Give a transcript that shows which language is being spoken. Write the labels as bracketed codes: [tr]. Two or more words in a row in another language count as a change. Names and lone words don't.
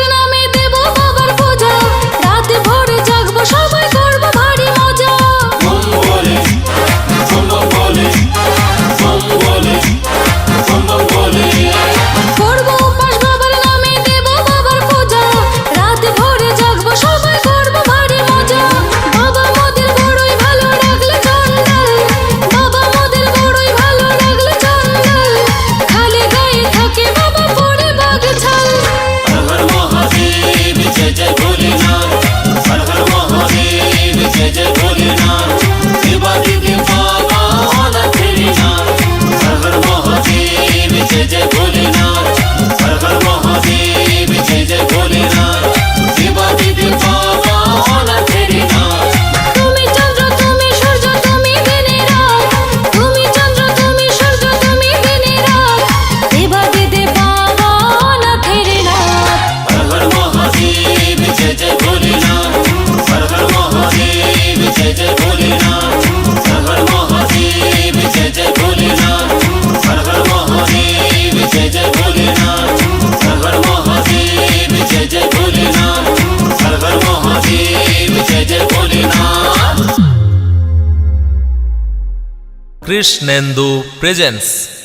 [bn] নামে দেব বাবার পূজা, রাতে ভোরে জাগবো সবাই করব ভারী মজা। [hi] बम भोले बम बम भोले बम भोले बम बम भोले। [bn] করব উপাস বাবার নামে দেব বাবার পূজা, রাতে ভোরে জাগবো সবাই করব ভারী মজা। বাবা মোদের বড়ই ভালো লাগলে চন্ডাল, বাবা মোদের বড়ই ভালো লাগলে চন্ডাল, খালি গায়ে থাকে বাবা পরে বাঘ ছাল। [hi] हर हर महादेव जय जय भोलेनाथ। हर हर महादेव जय जय भोलेनाथ देवादिदेव बाबा अनाथ नाथ। हर हर महादेव जय जय भोलेनाथ। हर हर महादेव जय जय भोलेनाथ देवादिदेव बाबा अनाथ नाथ। [bn] তুমি চন্দ্র তুমি সূর্য তুমি দিনের রাত, তুমি চন্দ্র তুমি সূর্য তুমি দিনের রাত, দেবাদিদেব বাবা অনাথের নাথ। [hi] हर हर महादेव जय जय भोलेनाथ। हर हर महादेव जय जय भोलेनाथ। हर हर महादेव जय जय भोलेनाथ। हर हर महादेव जय जय भोलेनाथ। हर हर महादेव जय जय भोलेनाथ। हर हर महादेव जय जय भोलेनाथ। [en] কৃষ্ণেন্দু প্রেজেন্স।